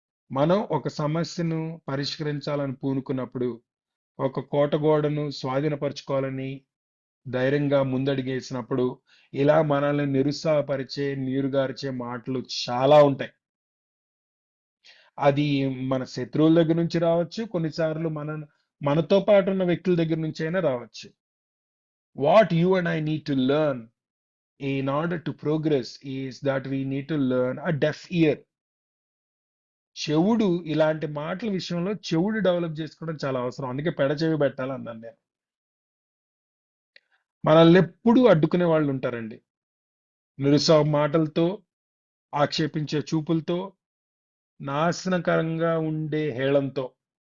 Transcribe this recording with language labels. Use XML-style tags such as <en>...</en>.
<te>మనం ఒక సమస్యను పరిష్కరించాలని పూనుకున్నప్పుడు, ఒక కోట గోడను స్వాధీనపరచుకోవాలని ధైర్యంగా ముందడిగేసినప్పుడు, ఇలా మనల్ని నిరుత్సాహపరిచే, నీరుగార్చే మాటలు చాలా ఉంటాయి. అది మన శత్రువుల దగ్గర నుంచి రావచ్చు, కొన్నిసార్లు మనతో పాటు ఉన్న వ్యక్తుల దగ్గర నుంచి అయినా రావచ్చు.</te> <en>What you and I need to learn in order to progress is that we need to learn a deaf ear.</en> <te>చెవుడు, ఇలాంటి మాటల విషయంలో చెవుడు డెవలప్ చేసుకోవడం చాలా అవసరం. అందుకే పెడచెవి పెట్టాలన్నాను నేను. మనల్ని ఎప్పుడూ అడ్డుకునే వాళ్ళు ఉంటారండి. నిరుత్సాహ మాటలతో, ఆక్షేపించే చూపులతో, నాశనకరంగా ఉండే హేళంతో.</te>